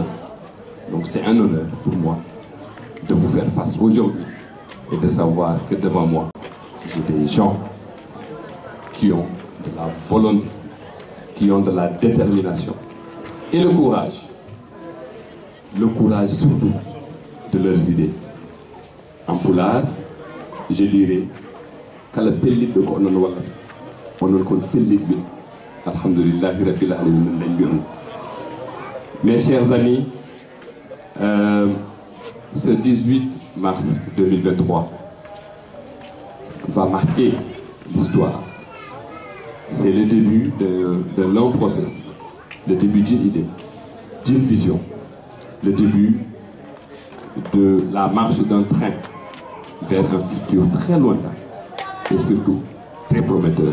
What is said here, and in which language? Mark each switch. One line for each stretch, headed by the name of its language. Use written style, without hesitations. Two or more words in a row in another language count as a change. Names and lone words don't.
French: Donc c'est un honneur pour moi de vous faire face aujourd'hui et de savoir que devant moi, j'ai des gens qui ont de la volonté, qui ont de la détermination et le courage surtout de leurs idées. En pulaar, je dirais
Fula: kala pelliɗɗo ko onon wallata onon kon felliɓe
Arabic: الحمد لله رب العالمين
Fula: lañ mbiyon.
French: Mes chers amis, ce 18 mars 2023 va marquer l'histoire. C'est le début d'un long processus, le début d'une idée, d'une vision, le début de la marche d'un train vers un futur très lointain et surtout très prometteur.